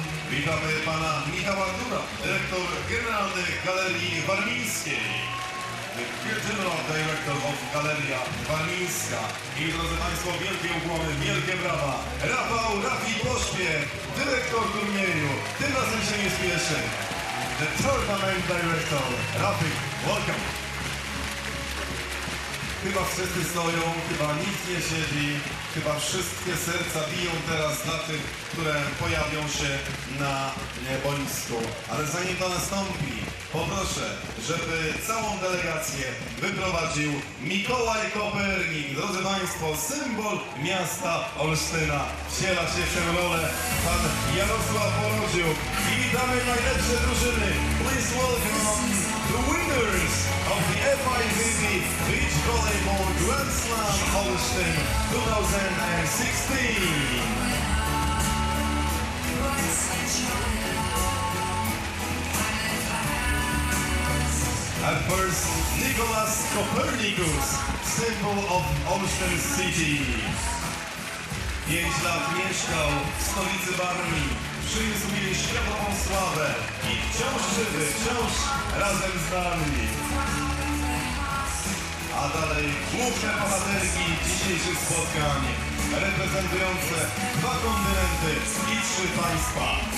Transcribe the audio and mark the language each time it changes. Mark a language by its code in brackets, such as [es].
[pl] Witamy pana Michała Dura, dyrektor generalny Galerii Warmińskiej, [en] General Director of Galeria Warmińska. [pl] I drodzy Państwo, wielkie ukłony, wielkie brawa. Rafi Pośpiech, dyrektor turnieju. Tym razem się nie spieszy. [en] The Tournament Director, Rafi, welcome. [pl] Chyba wszyscy stoją, chyba nikt nie siedzi. Chyba wszystkie serca biją teraz dla tych, które pojawią się na boisku. Ale zanim to nastąpi, poproszę, żeby całą delegację wyprowadził Mikołaj Kopernik. Drodzy Państwo, symbol miasta Olsztyna. Wciela się w tę rolę pan Jarosław Porodziuk. I witamy najlepsze drużyny. [en] Please welcome the winners of the FIVB Beach Volleyball Grand Slam Olsztyn 2016. At first, Nicholas Copernicus, symbol of Olsztyn City. [pl] 5 lat mieszkał w stolicy Warmii, przyniósł mi światową sławę i wciąż żywy, wciąż razem z nami. A dalej główne bohaterki dzisiejszych spotkań, reprezentujące 2 kontynenty i 3 państwa.